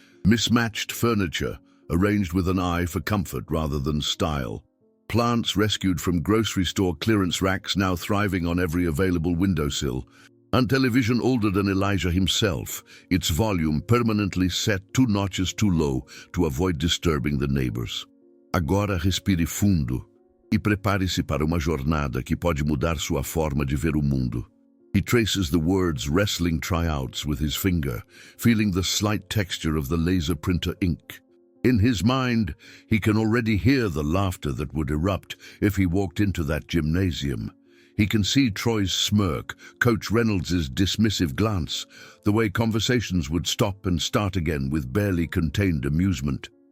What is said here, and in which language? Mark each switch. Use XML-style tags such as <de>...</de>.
<en>Mismatched furniture, arranged with an eye for comfort rather than style. Plants rescued from grocery store clearance racks now thriving on every available windowsill. And television older than Elijah himself, its volume permanently set 2 notches too low to avoid disturbing the neighbors.</en> <pt>Agora respire fundo e prepare-se para uma jornada que pode mudar sua forma de ver o mundo.</pt> <en>He traces the words wrestling tryouts with his finger, feeling the slight texture of the laser printer ink. In his mind, he can already hear the laughter that would erupt if he walked into that gymnasium. He can see Troy's smirk, Coach Reynolds' dismissive glance, the way conversations would stop and start again with barely contained amusement.</en>